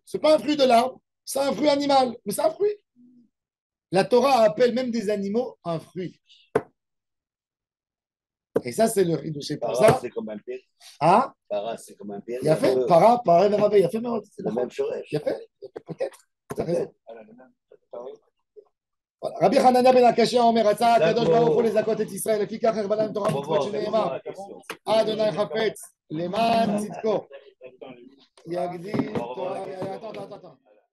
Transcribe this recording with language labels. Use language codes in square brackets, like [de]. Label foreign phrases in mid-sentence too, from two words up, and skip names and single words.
[fr] Ce n'est pas un fruit de l'arbre, c'est un fruit animal, mais c'est un fruit. La Torah appelle même des animaux un fruit. Et ça, c'est le rideau. C'est pour ça. C'est comme un père. Ah, Para, c'est comme un père. il a fait. Para, il a fait. C'est le même chose. Il a fait. Peut-être. Tu as raison. [he] רבי חנניא בן עקשיא אומר רצה הקדוש ברוך הוא לזכות את ישראל, לפיכך הרבה להם תורה ומצוות שנאמר, אדוני חפץ למען צדקו, יגדיל תורה. [fr] Attends.